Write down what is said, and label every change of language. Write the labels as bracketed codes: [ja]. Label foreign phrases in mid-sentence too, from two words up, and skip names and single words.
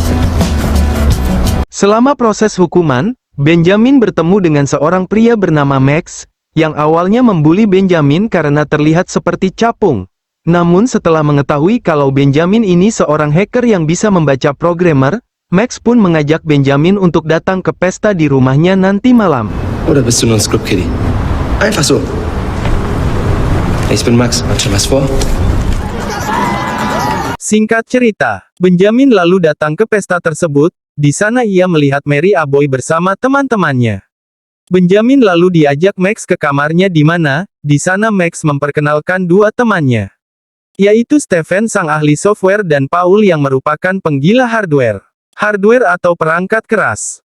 [id] Selama proses hukuman, Benjamin bertemu dengan seorang pria bernama Max, yang awalnya membuli Benjamin karena terlihat seperti capung. Namun setelah mengetahui kalau Benjamin ini seorang hacker yang bisa membaca programmer, Max pun mengajak Benjamin untuk datang ke pesta di rumahnya nanti malam. [de] Oder bist du nur ein Script-Kiddie? Einfach so. Ich bin Max, hat schon was vor? [id] Singkat cerita, Benjamin lalu datang ke pesta tersebut. Di sana ia melihat Mary Aboy bersama teman-temannya. Benjamin lalu diajak Max ke kamarnya di mana, di sana Max memperkenalkan dua temannya, yaitu Stephen sang ahli software dan Paul yang merupakan penggila hardware atau perangkat keras.